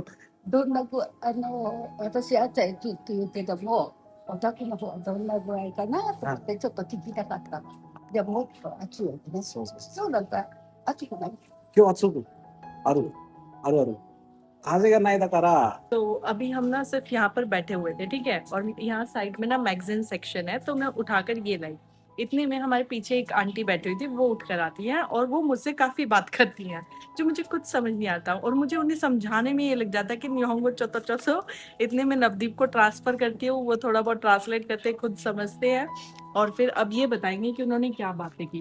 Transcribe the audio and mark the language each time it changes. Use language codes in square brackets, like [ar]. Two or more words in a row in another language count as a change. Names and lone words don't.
[ja] どんな私暑いって言うけどもお宅の方はどんな具合かなと思ってちょっと聞きたかったのでももっと暑いよねそうなんだ暑くない今日暑くある風がないだから [hi] तो अभी हम ना सिर्फ यहाँ पर बैठे हुए थे, ठीक है, और यहाँ साइड में ना [en] magazine section [hi] है, तो मैं उठाकर ये लाई। इतने में हमारे पीछे एक आंटी बैठी हुई थी, वो उठ कर आती हैं और वो मुझसे काफी बात करती हैं जो मुझे कुछ समझ नहीं आता और मुझे उन्हें समझाने में ये लग जाता है कि [ja] 日本語 ちょっと [hi] इतने में नवदीप को ट्रांसफर करती हूँ, वो थोड़ा बहुत ट्रांसलेट करते खुद समझते हैं और फिर अब ये बताएंगे कि उन्होंने क्या बातें की।